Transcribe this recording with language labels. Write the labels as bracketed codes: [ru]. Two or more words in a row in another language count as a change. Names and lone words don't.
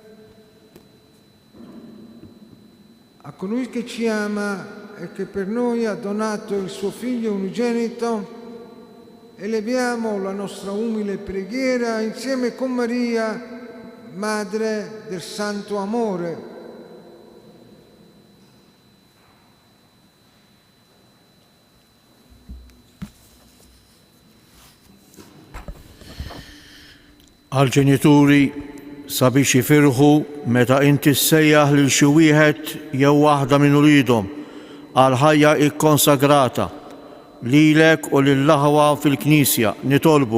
[it] a colui che ci ama e che per noi ha donato il suo Figlio unigenito, eleviamo la nostra umile preghiera insieme con Maria, Madre del Santo Amore. [mt] Għal-ġenituri sabiex jifirħu meta inti ssejjaħ lil xi wieħed jew waħda minn uliedhom għal ħajja ikkonsagrata lilek u lill-laħwa fil-Knisja nitolbu.